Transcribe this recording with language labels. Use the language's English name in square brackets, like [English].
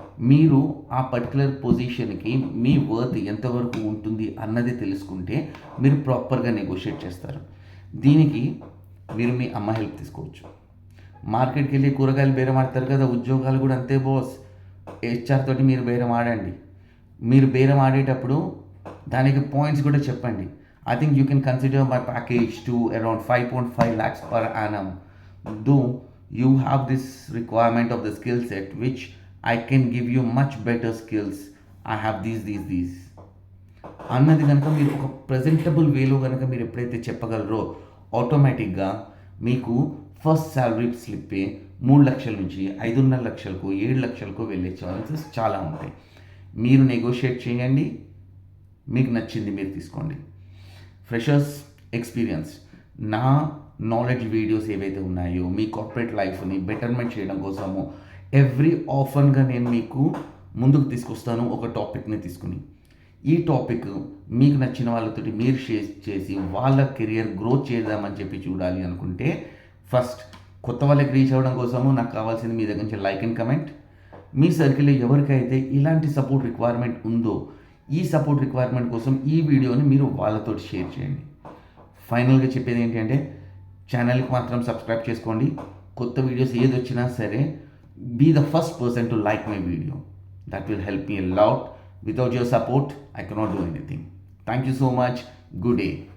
[Telugu] మీరు ఆ పర్టికులర్ పొజిషన్కి మీ వర్త్ ఎంతవరకు ఉంటుంది అన్నది తెలుసుకుంటే మీరు ప్రాపర్గా నెగోషియేట్ చేస్తారు. దీనికి మీరు మీ అమ్మ హెల్ప్ తీసుకోవచ్చు. మార్కెట్కి వెళ్ళి కూరగాయలు బేరం ఆడతారు కదా, ఉద్యోగాలు కూడా అంతే బాస్. హెచ్ఆర్ తోటి మీరు బేరం ఆడండి. మీరు బేరం ఆడేటప్పుడు దానికి పాయింట్స్ కూడా చెప్పండి. [English] I think you can consider my package to around 5.5 lakhs per annum. Though you have this requirement of the skill set, which I can give you much better skills. I have these. [Telugu] అన్నది కనుక మీరు ఒక presentable వేలో కనుక మీరు ఎప్పుడైతే చెప్పగలరో ఆటోమేటిక్గా మీకు ఫస్ట్ శాలరీ స్లిప్పే 3 లక్షల నుంచి 5.5 లక్షలకు 7 లక్షలకు వెళ్ళే ఛాన్సెస్ చాలా ఉంటాయి. మీరు నెగోషియేట్ చేయండి, మీకు నచ్చింది మీరు తీసుకోండి. ఫ్రెషర్స్ ఎక్స్పీరియన్స్, నా నాలెడ్జ్ వీడియోస్ ఏవైతే ఉన్నాయో మీ కార్పొరేట్ లైఫ్ని బెటర్మెంట్ చేయడం కోసము ఎవ్రీ ఆఫన్గా నేను మీకు ముందుకు తీసుకొస్తాను ఒక టాపిక్ని తీసుకుని. ఈ టాపిక్ మీకు నచ్చిన వాళ్ళతోటి మీరు షేర్ చేసి వాళ్ళ కెరియర్ గ్రోత్ చేద్దామని చెప్పి చూడాలి అనుకుంటే ఫస్ట్ కొత్త వాళ్ళకి రీచ్ అవ్వడం కోసము నాకు కావాల్సింది మీ దగ్గర నుంచి లైక్ అండ్ కమెంట్. మీ సర్కిల్లో ఎవరికైతే ఇలాంటి సపోర్ట్ రిక్వైర్మెంట్ ఉందో ఈ సపోర్ట్ రిక్వైర్మెంట్ కోసం ఈ వీడియోని మీరు వాళ్ళతో షేర్ చేయండి. ఫైనల్గా చెప్పేది ఏంటంటే ఛానల్కి మాత్రం సబ్స్క్రైబ్ చేసుకోండి. కొత్త వీడియోస్ ఏది వచ్చినా సరే [English] Be the first person to like my video. That will help me a lot. Without your support, I cannot do anything. Thank you so much. Good day.